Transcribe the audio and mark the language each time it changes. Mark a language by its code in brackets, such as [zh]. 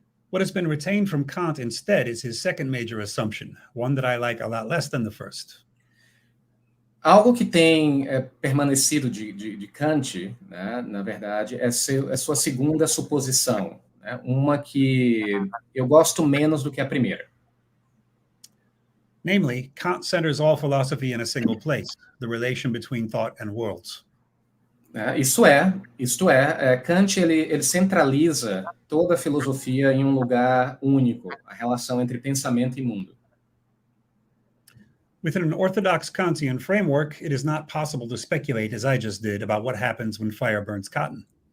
[en] What has been retained from Kant instead is his second major assumption, one that I like a lot less than the first. [pt] Algo que tem permanecido de Kant, né, na verdade, é sua segunda suposição, né, uma que eu gosto menos do que a primeira. [en] Namely, Kant centers all philosophy in a single place, the relation between thought and worlds. [pt] Isto é, Kant ele centraliza toda a filosofia em um lugar único, a relação entre pensamento e mundo. [en] Within an orthodox Kantian framework, it is not possible to speculate, as I just did, about what happens when fire burns cotton.